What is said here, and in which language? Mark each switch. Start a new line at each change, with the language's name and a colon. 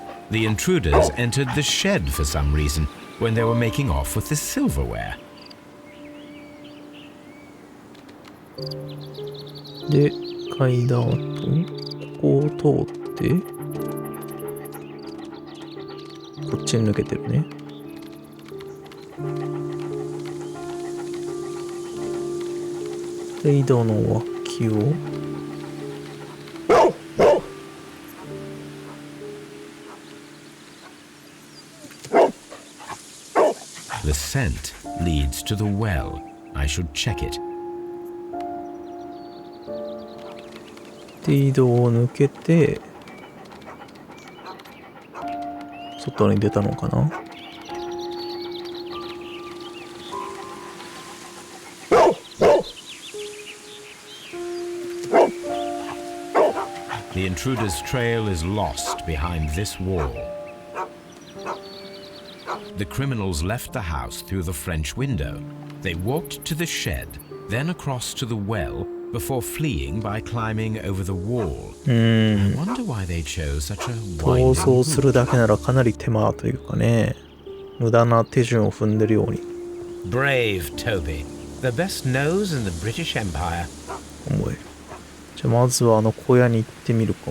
English: The intruders entered the shed for some reason when they were making off with the silverware.
Japanese: で、階段とここを通ってこっちに抜けてるね。で、井戸の脇を
English: The scent leads to the well. I should check it.
Japanese: で、井戸を抜けて外に出たのかな。
English: The intruder's trail is lost behind this wall. The criminals left the house through the French window. They walked to the shed, then across to the well, before fleeing by climbing over the wall. I wonder why they chose such a winding
Japanese: 逃走するだけならかなり手間というかね、無駄な手順を踏んでるように。
English: Brave Toby, the best nose in the British Empire.
Japanese: 思える。じゃあまずはあの小屋に行ってみるか。